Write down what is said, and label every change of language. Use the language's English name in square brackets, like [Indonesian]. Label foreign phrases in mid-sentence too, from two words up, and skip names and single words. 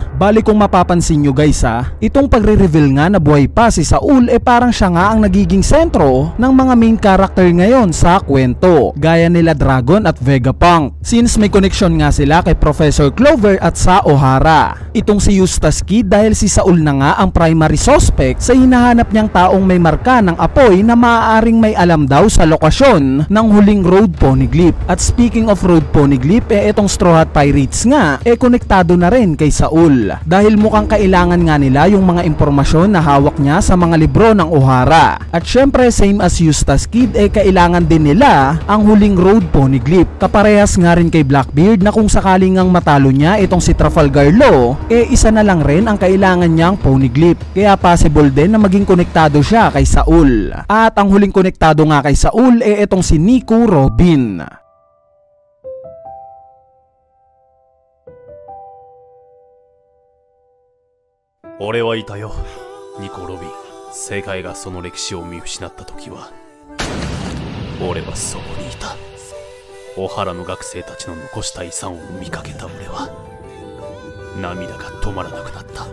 [Filipino] Bali kung mapapansin nyo guys itong pagre-reveal nga na buhay pa si Saul parang siya nga ang nagiging sentro ng mga [English] main character [Filipino] ngayon sa kwento, gaya nila Dragon at Vegapunk, since may connection nga sila kay Professor Clover at sa Ohara. Itong si Eustace Kid dahil si Saul na nga ang primary suspect sa hinahanap niyang taong may marka ng apoy na maaaring may alam daw sa lokasyon ng huling Road Poneglyph. At [English] speaking of [Filipino] Road Poneglyph itong Straw Hat Pirates nga konektado na rin kay Saul, dahil mukhang kailangan nga nila yung mga impormasyon na hawak niya sa mga libro ng Ohara. At syempre [English] same as [Filipino] Eustace Kid kailangan din nila ang huling Road Poneglyph. Kaparehas nga rin kay Blackbeard na kung sakaling ngang matalo niya itong si Trafalgar Law isa na lang rin ang kailangan niyang Poneglyph. Kaya possible din na maging konektado siya kay Saul. At ang huling konektado nga kay Saul itong si Nico Robin. [Japanese] 俺はいたよ、ニコ・ロビン。世界がその歴史を見失った時は俺はそこにいた。オハラの学生たちの残した遺産を見かけた俺は涙が止まらなくなった。